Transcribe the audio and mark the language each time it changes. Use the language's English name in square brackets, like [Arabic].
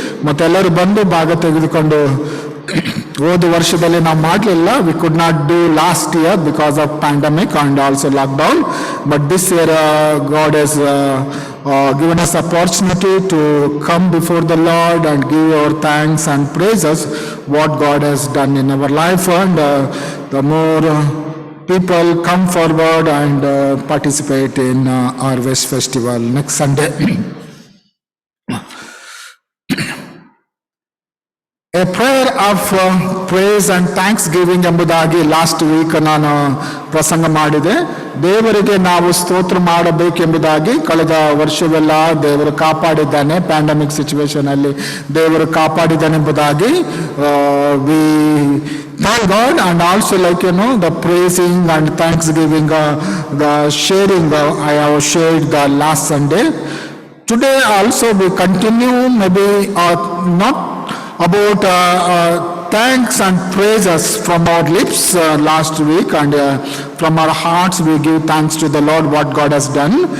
[Kannada] ಮತ್ತೆಲ್ಲರೂ ಬಂದು ಭಾಗ ತೆಗೆದುಕೊಂಡು, ಹೋದ ವರ್ಷದಲ್ಲಿ ನಾವು ಮಾಡಲಿಲ್ಲ, [English] We could not do last year because of pandemic and also lockdown, but this year God has given us opportunity to come before the Lord and give our thanks and praises what God has done in our life. And the more people come forward and participate in Harvest Festival next Sunday. A prayer of praise and thanksgiving [Kannada] ಎಂಬುದಾಗಿ last week ನಾನು ಪ್ರಸಂಗ ಮಾಡಿದೆ. ದೇವರಿಗೆ ನಾವು ಸ್ತೋತ್ರ ಮಾಡಬೇಕೆಂಬುದಾಗಿ. ಕಳೆದ ವರ್ಷವೆಲ್ಲ ದೇವರು ಕಾಪಾಡಿದ್ದಾನೆ, pandemic situation ಅಲ್ಲಿ ದೇವರು ಕಾಪಾಡಿದ್ದಾನೆ ಎಂಬುದಾಗಿ [English] We thank God. And also, like the praising and thanksgiving, the sharing I have shared the last Sunday. Today also we continue, maybe not about thanks and praises from our lips last week, and from our hearts we give thanks to the Lord what God has done.